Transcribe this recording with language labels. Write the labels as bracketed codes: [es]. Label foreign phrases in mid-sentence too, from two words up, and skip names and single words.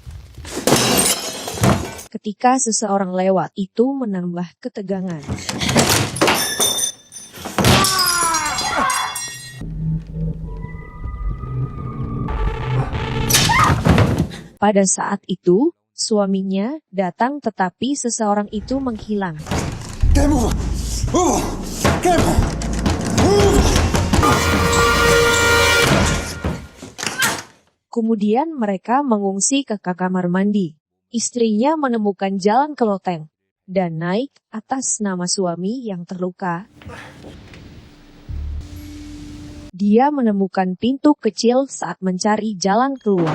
[id] Ketika seseorang lewat, itu menambah ketegangan. Pada saat itu, suaminya datang tetapi seseorang itu menghilang. [fr] Calme-toi. Ouvre. Calme. Ouvre. [id] Kemudian mereka mengungsi ke kamar mandi. Istrinya menemukan jalan ke loteng dan naik atas nama suami yang terluka. Dia menemukan pintu kecil saat mencari jalan keluar.